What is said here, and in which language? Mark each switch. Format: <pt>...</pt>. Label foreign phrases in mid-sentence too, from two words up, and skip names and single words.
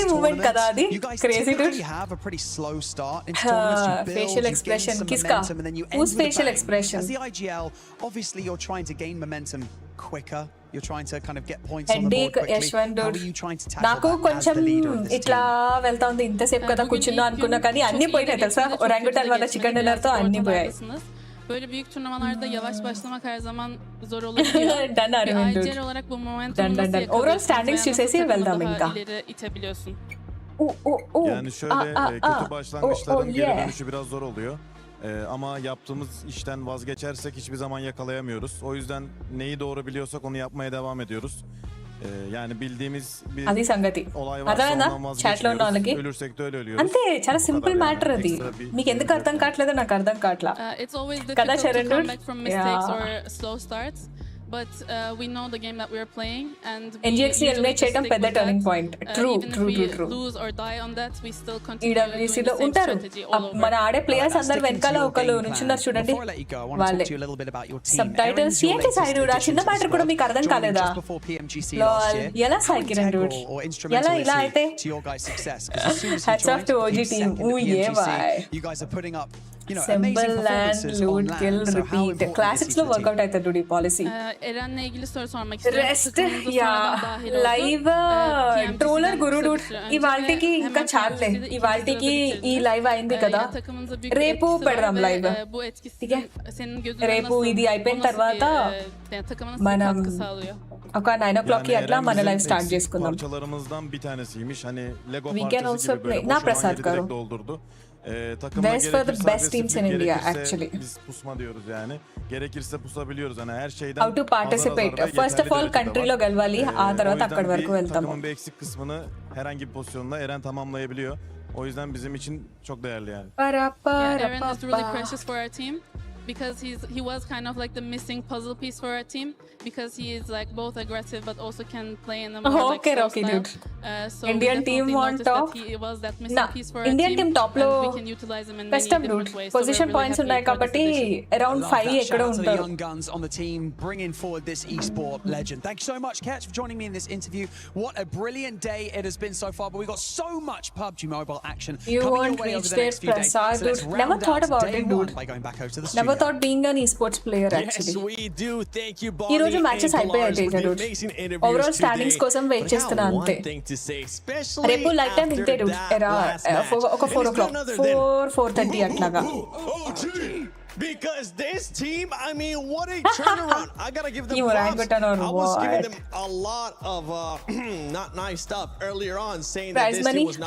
<en>this movement, tournament,</en> <te>kada adi.</te> <en>you guys Crazy, typically dude. have a pretty slow start into tournaments. You build, Facial you expression. gain some</en> <hi>Kiska?</hi> <en>momentum, and then you end Whose with a facial bang. expression? As the IGL, obviously you're trying to gain momentum quicker. You're trying to kind of get points on the board Headache, quickly. Yashwant, How dude. are you trying to tackle</en> <te>నాకు</te> <en>that as</en> <te>కొంచెం</te> <en>the leader of this</en> <te>ఇట్లా వెళ్తా ఉంది ఇంతసేపు కదా కూర్చున్నా అనుకున్నా కానీ అన్ని పోయినాయి తెలుసా ఒరాంగుటాన్ వాళ్ళ</te> <en>chicken dinner</en> <te>తో అన్ని పోయాయి</te> <tr>Böyle büyük turnuvalarda yavaş başlamak her zaman zor olabiliyor.</tr> <en>Done, Arvind, dude.</en> <tr>IGL olarak bu</tr> <en>Done,</en> <tr>momentumu</tr> <en>done,</en> <tr>nasıl</tr> <en>done. Overall</en> <tr>yakalıyorsun</tr> <en>standings</en> <tr>veya nasıl</tr> <te>చూసేసి</te> <tr>takımı</tr> <te>వెళ్దాం</te> <tr>daha</tr> <te>ఇంకా</te> <tr>ileri itebiliyorsun? Yani şöyle kötü başlangıçların geri dönüşü biraz zor oluyor. Ama yaptığımız işten vazgeçersek hiçbir zaman yakalayamıyoruz. O yüzden neyi doğru biliyorsak onu yapmaya devam ediyoruz. Yani bildiğimiz bir</tr> <te>అది సంగతి</te> <tr>olay varsa</tr> <te>అర్థమైందా</te> <tr>ondan</tr> <te>చాట్ లో ఉన్న వాళ్ళకి</te> <tr>vazgeçmiyoruz. Ölürsek de öyle ölüyoruz.</tr> <te>అంతే చాలా</te> <tr>O</tr> <te>సింపుల్</te> <tr>kadar</tr> <te>మ్యాటర్</te> <tr>yani.</tr> <te>అది</te> <tr>Ekstra bir</tr> <te>మీకు ఎందుకు అర్థం కావట్లేదో నాకు అర్థం కావట్లా</te> <en>It's always</en> <te>కదా</te> <en>difficult to</en> <te>చరణ్</te> <en>come dude? back from mistakes Yeah. or slow starts. But we know the game that we are playing, and we</en> <te>NGX ని</te> <en>usually</en> <te>eliminate</te> <en>just</en> <te>చేయడం</te> <en>stick</en> <te>పెద్ద</te> <en>with టర్నింగ్ that. point true Even if ట్రూ we true true lose or die on that, we still continue doing</en> <te>ఈడబ్ల్యూసీ</te> <en>the</en> <te>లో</te> <en>same</en> <te>ఉంటారు</te> <en>strategy all over.</en> <te>మన ఆడే ప్లేయర్స్</te> <en>Right,</en> <te>అందరు</te> <en>sticking</en> <te>వెనకాల</te> <en>to your</en> <te>ఒకళ్ళు</te> <en>game plan.</en> <te>నుంచున్నారు చూడండి</te> <en>Before I let you go, I want to</en> <te>వాళ్ళే</te> <en>talk to you a little bit about your team. sub titles Erin's your</en> <te>ఏంటి సాయి</te> <en>latest dude? ఆ addition</en> <te>చిన్న</te> <en>to the</en> <te>మ్యాటర్ కూడా</te> <en>squad,</en> <te>మీకు అర్థం</te> <en>joining</en> <te>కాలేదా</te> <en>just before PMGC Lol. last year.</en> <te>ఎలా</te> <en>How సాయి కిరణ్ dude? integral or</en> <te>ఎలా</te> <en>instrumental</en> <te>ఇలా</te> <en>is</en> <te>అయితే</te> <en>he to your guys' success? 'Cause as soon as he Hats off joined, to he OG was team. second at Ooh, yeah, PMGC. bye. You guys are putting up, you know, Symbol amazing land, performances loot, on kill, land. So how repeat. important Classics is he</en> <te>లో</te> <en>to the team?</en> <te>వర్కౌట్ అవుతుంది dude ఈ పాలసీ</te> <tr>Eren'le ilgili soru sormak istiyorum.</tr> <en>రెస్ట్</en> <tr>Takımımıza</tr> <te>యా</te> <tr>sonradan dahil oldu.</tr> <en>లైవ్</en> <tr>PMGC'den</tr> <en>troller guru</en> <tr>kısa</tr> <en>dude</en> <tr>bir süre önce</tr> <te>ఇవాళకి</te> <tr>ve</tr> <te>ఇంకా</te> <tr>hemen</tr> <te>చాలే</te> <tr>PMGC'de ikinci</tr> <te>ఇవాళకి</te> <tr>sırada</tr> <te>ఈ</te> <tr>bitirdi.</tr> <te>లైవ్ అయింది కదా</te> <tr>Ya takımımıza büyük bir</tr> <te>రేపు</te> <tr>etkisi var</tr> <te>పెడదాం</te> <tr>ve,</tr> <en>లైవ్</en> <tr>bu etkisi senin gözünde</tr> <te>రేపు</te> <tr>nasıl,</tr> <te>ఇది అయిపోయిన</te> <tr>o nasıl</tr> <te>తర్వాత</te> <tr>yani takıma nasıl bir</tr> <te>మనం</te> <tr>katkı sağlıyor?</tr> <te>ఒక 9 o'clock కి అట్లా</te> <tr>Eren</tr> <te>మన</te> <tr>bizim</tr> <en>live start</en> <tr>eksik</tr> <te>చేసుకుందాం</te> <tr>parçalarımızdan bir tanesiymiş. Hani Lego</tr> <en>We can</en> <tr>parçası</tr> <en>also</en> <tr>gibi böyle</tr> <en>play. Na</en> <tr>boş olan</tr> <en>Prasad</en> <tr>yeri</tr> <te>garu.</te> <tr>direkt doldurdu. Takımda</tr> <en>Best for the</en> <tr>gerekirse</tr> <en>best teams in</en> <tr>agresiflik,</tr> <en>India,</en> <tr>gerekirse</tr> <en>actually.</en> <tr>biz pusma diyoruz yani. Gerekirse pusabiliyoruz. Hani her şeyden</tr> <en>how to participate</en> <tr>azar azar ve</tr> <en>first of</en> <tr>yeterli</tr> <en>all</en> <tr>derecede</tr> <te>countryలో</te> <tr>var.</tr> <te>గెలవాలి ఆ</te> <tr>O</tr> <te>తర్వాత</te> <tr>yüzden</tr> <te>అక్కడి వరకు వెళ్తాము</te> <tr>takımın bir eksik kısmını herhangi bir pozisyonda Eren tamamlayabiliyor. O yüzden bizim için çok değerli yani.</tr> <en>Yeah, Eren is really precious for our team because he was kind of like the missing puzzle piece for our team because he is like both aggressive but also can play in a more like Okay, slow okay, style. dude. So Indian we team definitely on noticed top. that he was that missing piece for our Indian team top and</en> <te>లో</te> <en>we can utilize him in many</en> <te>కష్టం</te> <en>different dude ways. So we're పొజిషన్ really పాయింట్స్ happy</en> <te>ఉన్నాయి</te> <en>for this</en> <te>కాబట్టి</te> <en>addition. అరౌండ్ Love 5 that.</en> <te>ఎక్కడ</te> <en>Shout out to the</en> <te>ఉంటారు</te> <en>young guns on the team, bringing forward this esport legend. Thank you so much, Ketch, for joining me in this interview. What a brilliant day it has been so far, but we've got so much PUBG Mobile action You coming won't your way over reach the next there, few days. Prasad, So let's dude. round Never thought out about day it, dude. one by going back over to the never studio. thought being an esports player actually Yes, we do. Thank you,</en> <te>ఈ</te> <en>Bonnie</en> <te>రోజు మ్యాచెస్</te> <en>and</en> <te>అయిపోయాయి</te> <en>Polaris, for</en> <te>తేజ</te> <en>the dude amazing interviews ఓవరాల్ today. స్టాండింగ్స్ కోసం వెయిట్ But I</en> <te>చేస్తున్నా</te> <en>have</en> <te>అంతే</te> <en>one thing to say, especially</en> <te>రేపు</te> <en>light time</en> <te>ఇంతే</te> <en>after dude that</en> <te>ఎరా</te> <en>last match.</en> <te>ఒక 4</te> <en>And it's o'clock none other than</en> <te>4:30 అట్లాగా</te> <en>Because this team, I mean, what a turnaround. I gotta give them You props. orangutan or I was giving what? them a lot of not nice stuff earlier on, saying Prize that this money team was not</en>